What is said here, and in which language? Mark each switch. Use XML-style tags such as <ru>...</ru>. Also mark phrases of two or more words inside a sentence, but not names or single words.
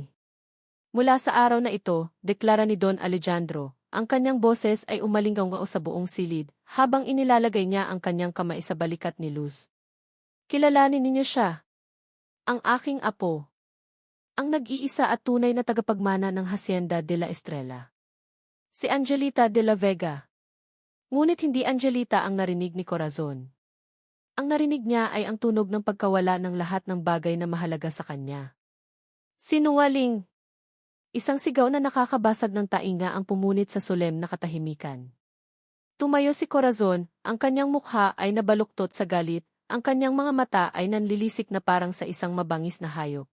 <tl>Mula sa araw na ito, deklara ni Don Alejandro, ang kanyang boses ay umalinggaw sa buong silid, habang inilalagay niya ang kanyang kamay sa balikat ni Luz. Kilalanin ninyo siya. Ang aking apo. Ang nag-iisa at tunay na tagapagmana ng Hacienda de la Estrella. Si Angelita de la Vega. Ngunit hindi Angelita ang narinig ni Corazon. Ang narinig niya ay ang tunog ng pagkawala ng lahat ng bagay na mahalaga sa kanya. Sinungaling! Isang sigaw na nakakabasag ng tainga ang pumunit sa solemn na katahimikan. Tumayo si Corazon, ang kanyang mukha ay nabaluktot sa galit, ang kanyang mga mata ay nanlilisik na parang sa isang mabangis na hayop.</tl>